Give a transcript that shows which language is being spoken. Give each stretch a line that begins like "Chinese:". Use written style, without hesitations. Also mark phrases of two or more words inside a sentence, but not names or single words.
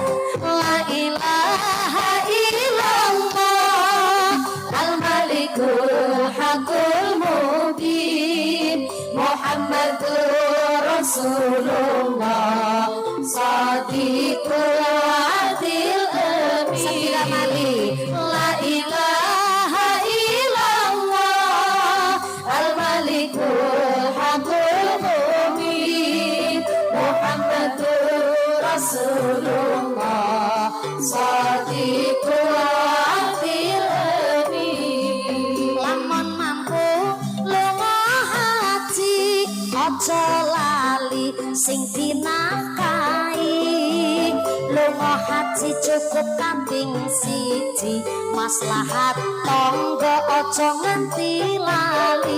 Arabic: لا إله إلا الله الملك الحق المبين محمد رسول الله صادق الوعد الأمين. Sabila mali. لا إله إلا الله الملك الحق المبين محمد رسول الله صادق الوعد الأمين.
Javanese: Lamun mampu lunga haji aja lali sing dinafkahi. Lunga haji cukup kambing siji, maslahat tangga aja nganti lali.